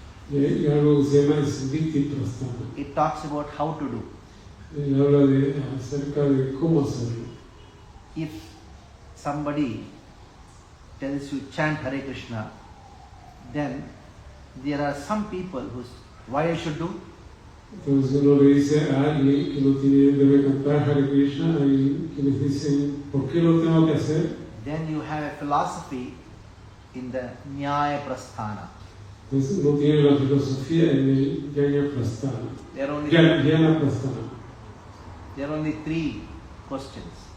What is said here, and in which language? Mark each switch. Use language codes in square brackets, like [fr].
[es] Y hay algo que se llama Smriti Prasthana. [en] It talks about how to do. [es] Él habla acerca de cómo hacerlo. [en] If somebody tells you chant Hare Krishna, then there are some people who why I should do? [es] Entonces uno le dice a alguien que no debe cantar Hare Krishna, hay quienes dicen, ¿por qué lo tengo que hacer? [en] Then you have a philosophy in the Nyaya Prasthana. [es] Entonces uno tiene la filosofía en el Jnana Prasthana. [en] There are only [es] Jnana Prasthana. [en] there are only 3 questions.